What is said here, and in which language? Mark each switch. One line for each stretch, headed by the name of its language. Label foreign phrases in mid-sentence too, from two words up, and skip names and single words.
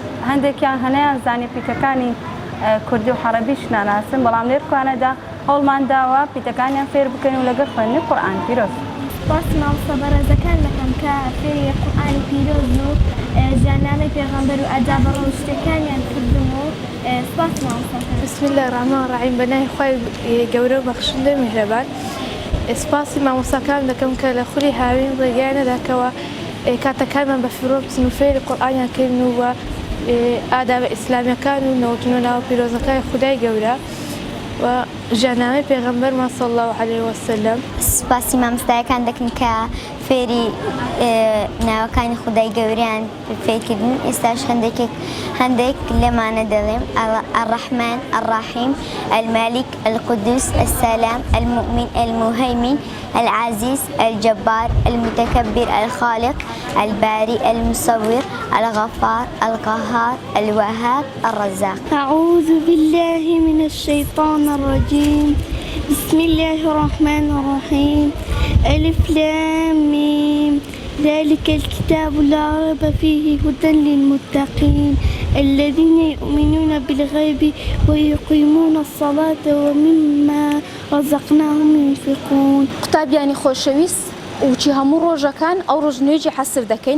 Central Kurdish: هەندێکیان هەنەیان زانیە پیتەکانی کوردی و عەرەبیش ناناسن، بەڵام لێرکوانەدا هەوڵمان داوە پیتەکانیان فێر بکەین و لەگەڵ خوێندنی قورئان پیرۆز. باسی مامۆستا بەڕێزەکان دەکەم کە فێری قورئانی پیرۆز و ژیاننامەی پێغەمبەر و ئادابە ڕۆژتەکانیان کردم و سپاس مامۆستا.
Arabic: بسم الله الرحمن الرحیم.
Central Kurdish: بەناوی خوای گەورە و بەخشندەی میهرەبان. سپاسی مامۆستاکان دەکەم کە لە خولی هاوین ڕێگای نەداکەوە کاتەکانمان بە فیرۆ بچن و فێری قورئانیان کردن و ئادابە ئیسلامیەکان و نەوتنەوە ناو پیرۆزەکانی خودای گەورە و ژیاننامەی پێغەمبەرمان
Arabic: صلی الله علیه وسلم.
Central Kurdish: سپاسی مامۆستایەکان دەکەن کە فێری ناوەکانی خودای گەوریان فێرکردن. ئێستاش هەندێک لەمانە دەڵێم:
Arabic: الرحمن الرحیم، المالك القدوس السلام المؤمن المهيمن العزيز الجبار المتكبر الخالق البارئ المصور الغفار القهار الوهاب الرزاق. أعوذ بالله من الشيطان الرجيم. بسم الله الرحمن الرحيم. ألف لام ميم، ذلك الكتاب لا ريب فيه هدى للمتقين الذين يؤمنون بالغيب ويقيمون الصلاة ومما رزقناهم ينفقون.
Central Kurdish: قوتابیانی خۆشەویست وچی هەموو ڕۆژەکان ئەو ڕۆژ نوێژی حەسر دەکەین.